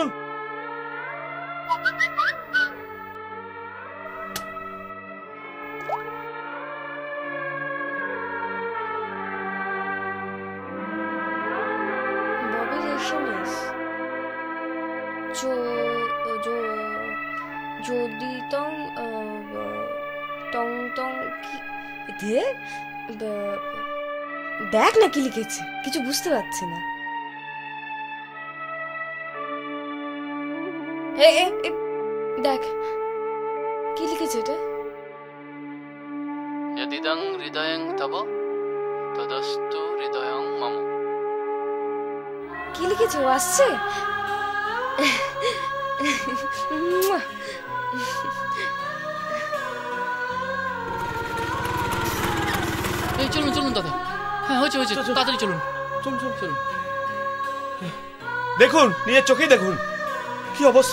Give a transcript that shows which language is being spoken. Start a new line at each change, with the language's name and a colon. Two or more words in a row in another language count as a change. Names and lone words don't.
Bangla: ববির এসএমএস যদি টং কি দেখ না কি লিখেছে, কিছু বুঝতে পারছি না। দেখ কি লিখেছে এটা।
Sanskrit: यदिदं हृदयं तव तदस्तु हृदयं मम।
Bangla: কি লিখেছে? ও আসছে। এই চলুন দাদা। হ্যাঁ হয়েছে তাড়াতাড়ি চলুন। দেখুন, নিজের চোখেই দেখুন কি অবস্থা।